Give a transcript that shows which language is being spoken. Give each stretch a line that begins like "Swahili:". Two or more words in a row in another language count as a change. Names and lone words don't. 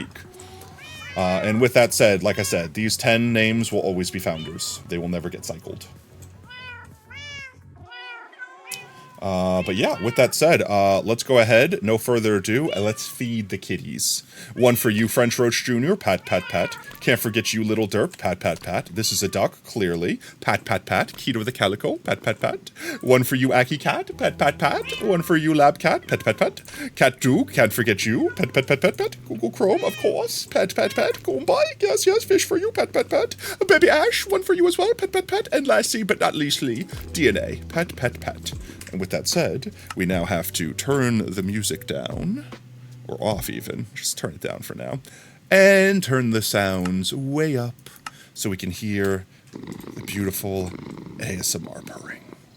English: And with that said, like I said, these 10 names will always be founders. They will never get cycled. But yeah, with that said, let's go ahead, no further ado, and let's feed the kitties. One for you, French Roach Jr., pat, pat, pat. Can't forget you, Little Derp, pat, pat, pat. This is a duck, clearly. Pat, pat, pat. Keto the Calico, pat, pat, pat. One for you, Aki Cat, pat, pat, pat. One for you, Lab Cat, pat, pat, pat. Cat Duke, can't forget you, pat, pat, pat, pat, pat. Google Chrome, of course, pat, pat, pat. Goombye, yes, yes, fish for you, pat, pat, pat. Baby Ash, one for you as well, pat, pat, pat. And lastly, but not leastly, DNA, pat, pat, pat. And with that said, we now have to turn the music down, or off even, just turn it down for now, and turn the sounds way up so we can hear the beautiful ASMR purring.